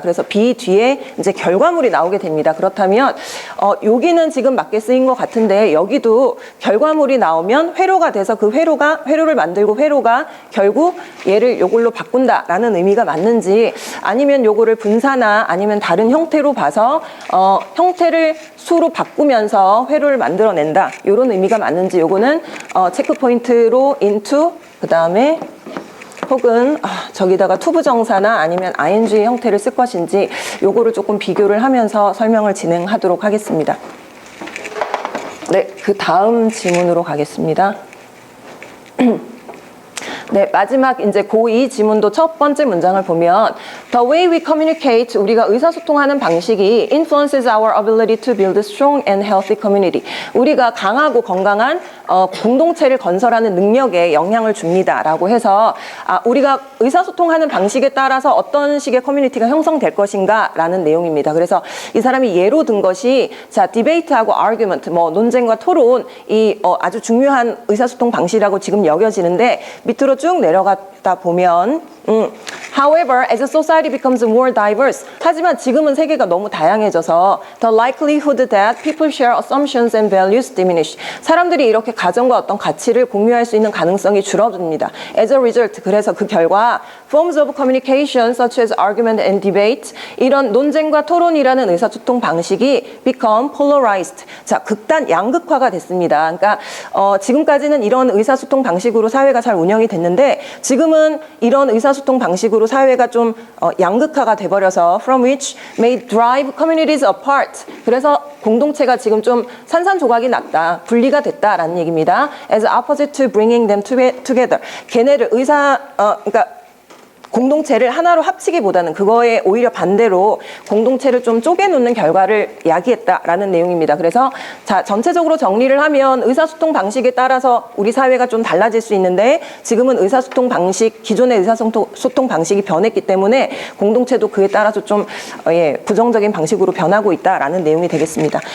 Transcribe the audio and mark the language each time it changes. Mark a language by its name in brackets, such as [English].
[Korean] 그래서 B 뒤에 이제 결과물이 나오게 됩니다. 그렇다면 여기는 지금 맞게 쓰인 것 같은데 여기도 결과물이 나오면 회로가 돼서 그 회로를 만들고 회로가 결국 얘를 요걸로 바꾼다라는 의미가 맞는지, 아니면 요거를 분사나 아니면 다른 형태로 봐서 형태를 수로 바꾸면서 회로를 만들어낸다, 이런 의미가 맞는지, 요거는 체크 포인트로 into, 그 다음에 혹은 저기다가 투부정사나 아니면 ing 형태를 쓸 것인지 요거를 조금 비교를 하면서 설명을 진행하도록 하겠습니다. 네, 그 다음 지문으로 가겠습니다. [English] 네, 마지막 이제 고2 지문도 첫 번째 문장을 보면 The way we communicate, [Korean] 우리가 의사소통하는 방식이 [English] influences our ability to build a strong and healthy community. [Korean] 우리가 강하고 건강한 공동체를 건설하는 능력에 영향을 줍니다 라고 해서 우리가 의사소통하는 방식에 따라서 어떤 식의 커뮤니티가 형성될 것인가 라는 내용입니다. 그래서 이 사람이 예로 든 것이, 자, 디베이트하고 아르규먼트, 뭐 논쟁과 토론, 이 아주 중요한 의사소통 방식이라고 지금 여겨지는데, 밑으로 쭉 내려가다 보면 [English] However, as society becomes more diverse, 하지만 지금은 세계가 너무 다양해져서 the likelihood that people share assumptions and values diminish. [Korean] 사람들이 이렇게 가정과 어떤 가치를 공유할 수 있는 가능성이 줄어듭니다. [English] As a result, [Korean] 그래서 그 결과 [English] forms of communication such as argument and debate, [Korean] 이런 논쟁과 토론이라는 의사소통 방식이 [English] become polarized. [Korean] 자, 극단 양극화가 됐습니다. 그러니까 지금까지는 이런 의사소통 방식으로 사회가 잘 운영이 됐는데 지금은 이런 의사소통 방식으로 사회가 좀 양극화가 돼버려서 [English] from which may drive communities apart. [Korean] 그래서 공동체가 지금 좀 산산조각이 났다, 분리가 됐다라는 얘기입니다. [English] As opposite to bringing them together. [Korean] 걔네를 그러니까 공동체를 하나로 합치기보다는 그거에 오히려 반대로 공동체를 좀 쪼개놓는 결과를 야기했다라는 내용입니다. 그래서 자, 전체적으로 정리를 하면 의사소통 방식에 따라서 우리 사회가 좀 달라질 수 있는데 지금은 의사소통 방식, 기존의 의사소통 방식이 변했기 때문에 공동체도 그에 따라서 좀 부정적인 방식으로 변하고 있다라는 내용이 되겠습니다.